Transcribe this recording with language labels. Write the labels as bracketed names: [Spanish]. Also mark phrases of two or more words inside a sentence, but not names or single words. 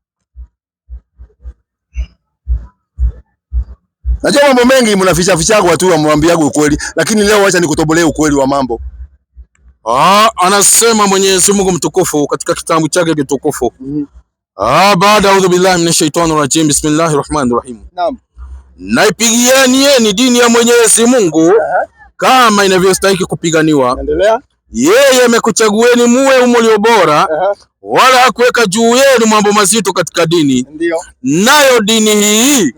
[Swahili] Najua mambo mengi mnaficha watu wamwambiaga ukweli, lakini leo acha nikutobolee ukweli wa mambo. Anasema Mwenyezi Mungu mtukufu katika kitabu chake kitukufu. [Arabic] Baada أعوذ بالله من الشيطان الرجيم، بسم الله الرحمن الرحيم. [Swahili] Naam. Naipigieni dini ya Mwenyezi Mungu kama inavyostahili kupiganiwa. Endelea. Yeye amekuchagueni muwe mlio bora, wala hakuweka juu yenu mambo mazito katika dini. Ndio. Nayo dini hii,